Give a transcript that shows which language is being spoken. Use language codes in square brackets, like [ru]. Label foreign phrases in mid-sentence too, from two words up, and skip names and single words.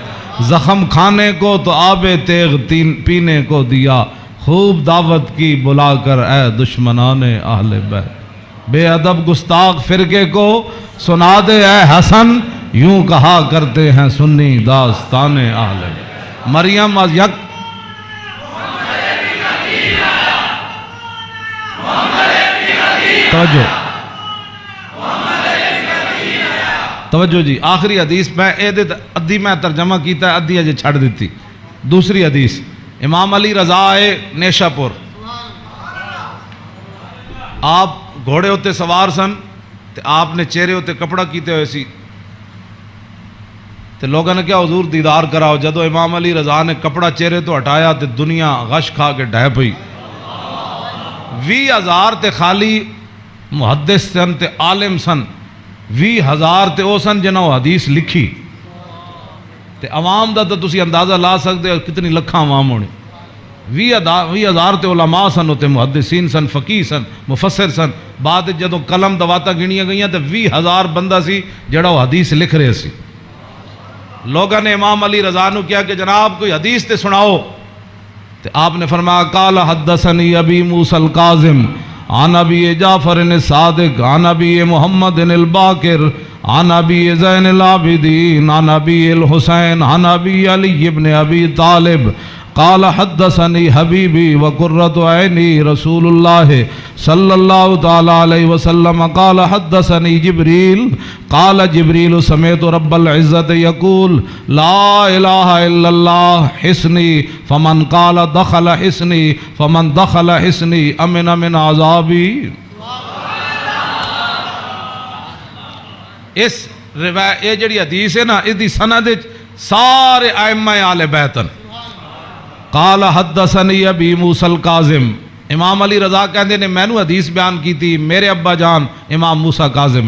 [ur] زخم کھانے کو تو آب تیغ پینے کو دیا خوب دعوت کی بلا کر اے دشمنان اہل بیت. بے ادب گستاخ فرقے کو سنا دے اے حسن یوں کہا کرتے ہیں سنی داستان اہل بیت. [pa] مریم از یک توجہ جی آخری حدیث میں ادھی میں ترجمہ کیتا ہے ادھی اجے چھڑ دیتی. دوسری حدیث امام علی رضا نیشہ پور آپ گھوڑے ہوتے سوار سن تے آپ نے چہرے ہوتے کپڑا کیتے ہوئے سی تے لوگوں نے کیا حضور دیدار کراؤ. جدو امام علی رضا نے کپڑا چہرے تو ہٹایا تے دنیا غش کھا کے ڈھہ پئی. 20,000 تے خالی محدث سن تے عالم سن 20,000 تے او سن جنہوں حدیث لکھی تے عوام دا تو تسی اندازہ لا سکتے ہو کتنی لکھاں عوام ہونے. 20,000 تے علماء سن ہوتے محدثین سن فقیہ سن مفسر سن. بعد جدوں قلم دواتا گنیاں گئیاں تے 20,000 بندہ سی جڑا وہ حدیث لکھ رہے سی. لوگوں نے امام علی رضا نو کیا کہ جناب کوئی حدیث تے سناؤ تے آپ نے فرمایا [ar] قال حدثنی ابی موسیٰ القاظم عن ابی جعفر الصادق عن ابی محمد الباقر عن ابی زین العابدین عن ابی الحسین عن ابی علی ابن ابی طالب قال حدثنی حبیبی وقرۃ عینی رسول اللہ صلی اللہ تعالی علیہ وسلم قال حدثنی جبریل قال جبریل سمعت رب العزت یقول لا الہ الا اللہ حسنی فمن قال دخل حسنی فمن دخل حسنی امن من عذابی. [pa] اس روایت یہ جڑی حدیث ہے نا اس دی سند سارے ائمہ آل بیت. [ar] قال حدثنی ابی موسیٰ القاظم [pa] امام علی رضا کہندے نے میں نو حدیث بیان کی تھی میرے ابا جان امام موسیٰ کاظم نے.